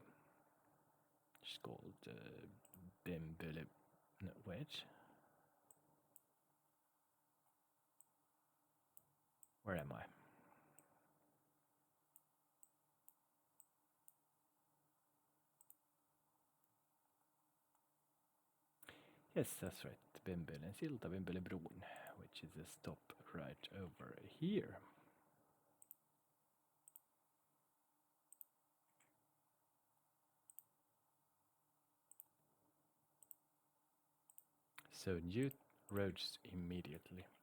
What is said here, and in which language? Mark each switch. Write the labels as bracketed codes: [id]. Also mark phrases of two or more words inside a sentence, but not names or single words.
[en] It's called Bemböle, no wait. Where am I? Yes, that's right. Bembölen silta, Bembölebron, which is a stop right over here. So new roads immediately.